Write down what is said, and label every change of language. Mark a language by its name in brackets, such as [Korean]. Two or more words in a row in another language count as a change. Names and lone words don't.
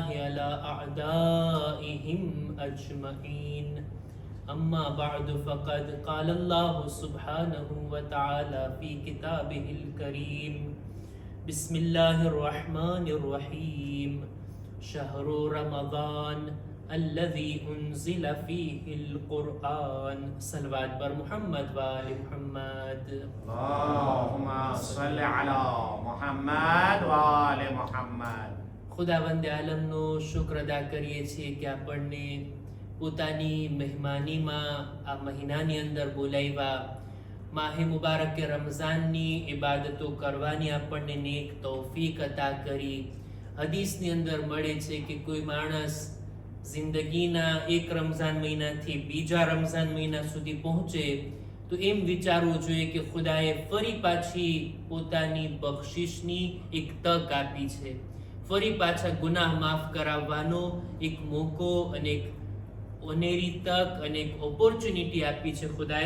[Arabic] على أعدائهم أجمعين أما بعد فقد قال الله سبحانه وتعالى في كتابه الكريم بسم الله الرحمن الرحيم شهر رمضان الذي أنزل فيه القرآن صلوات بر محمد وآل محمد اللهم صل على محمد وآل محمد [Gujarati] ખુદાવંદ આલમનો શુક્ર અદા કરીએ છીએ કે આપણને પોતાની મહેમાનીમાં આ મહિનાની અંદર બોલાવ્યા માહે મુબારક રમઝાનની ઇબાદતો કરવાની આપણને નેક તૌફીક અતા કરી. હદીસની અંદર મળે છે કે કોઈ માણસ જિંદગીના એક રમઝાન મહિનાથી બીજા રમઝાન મહિના સુધી પહોંચે તો એમ વિચારવું જોઈએ કે ખુદાએ ફરી પાછી પોતાની બખ્શિશની એક તક આપી છે, ફરી પાછા ગુનાહ માફ કરાવવાનો એક મોકો અને એક ઓનેરી તક અને એક ઓપોર્ચ્યુનિટી આપી છે ખુદાએ.